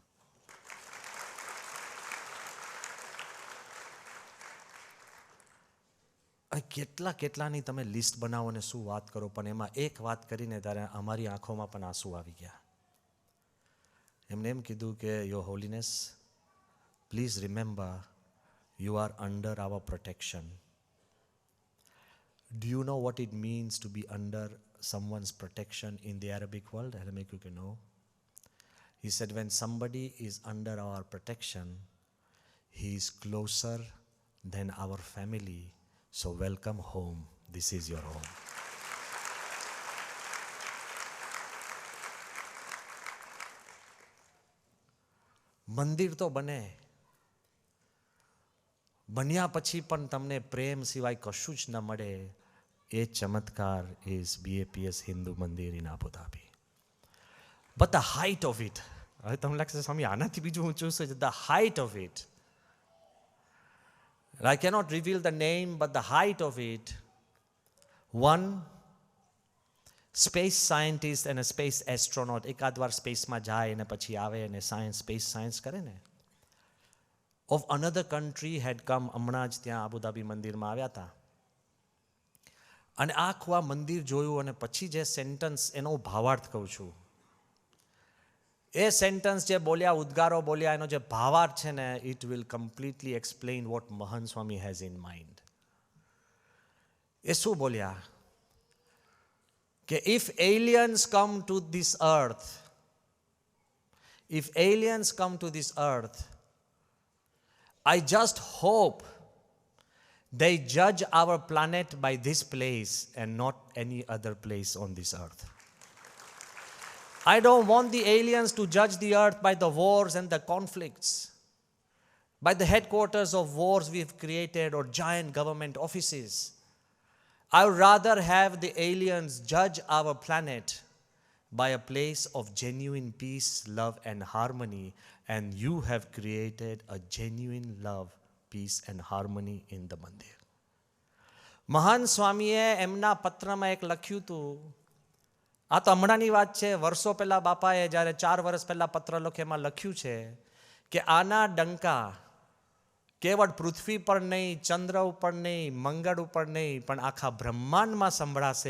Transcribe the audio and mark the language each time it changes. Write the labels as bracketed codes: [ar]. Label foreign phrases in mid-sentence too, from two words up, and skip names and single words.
[gu] કેટલા કેટલાની તમે લિસ્ટ બનાવો ને શું વાત કરો, પણ એમાં એક વાત કરીને ત્યારે અમારી આંખોમાં પણ આંસુ આવી ગયા. એમને એમ કીધું કે [en] your holiness, please remember you are under our protection. Do you know what it means to be under someone's protection in the Arabic world? I'll make you know. He said, when somebody is under our protection, he is closer than our family. So welcome home. This is your home. [gu] મંદિર તો બને, બન્યા પછી પણ તમને પ્રેમ સિવાય કશું જ ન મળે. એ ચમત્કાર [en] ઇઝ BAPS Hindu Mandir in Abu Dhabi. But the height of it, [gu] હવે તમને લાગશે સ્વામી આનાથી બીજું ઊંચું છે. [en] The height of it, I cannot reveal the name, but the height of it, one space scientist and a space astronaut, [gu] એકાદ વાર સ્પેસમાં જાય અને પછી આવે અને [en] space science [gu] કરે ને, [en] of another country had come. [gu] હમણાં જ ત્યાં આબુધાબી મંદિરમાં આવ્યા હતા અને આખું આ મંદિર જોયું અને પછી જે સેન્ટન્સ, એનો ભાવાર્થ કહું છું, એ સેન્ટન્સ જે બોલ્યા, ઉદ્ગારો બોલ્યા, એનો જે ભાવાર્થ છે ને, [en] it will completely explain what Mahant Swami has in mind. [gu] એ શું બોલ્યા કે [en] if aliens come to this earth, if aliens come to this earth, I just hope they judge our planet by this place and not any other place on this earth. I don't want the aliens to judge the earth by the wars and the conflicts, by the headquarters of wars we've created or giant government offices. I would rather have the aliens judge our planet by a place of genuine peace, love and harmony, and you have created a genuine love, peace and harmony in the mandir. [gu] મહાન સ્વામીએ એમના પત્રમાં એક લખ્યું હતું, આ તો હમણાંની વાત છે, વર્ષો પહેલા બાપાએ જ્યારે 4 વર્ષ પહેલા પત્ર લખ્યો એમાં લખ્યું છે કે આના ડંકા કેવળ પૃથ્વી પર નહીં, ચંદ્ર ઉપર નહીં, મંગળ ઉપર નહીં, પણ આખા બ્રહ્માંડમાં સંભળાશે.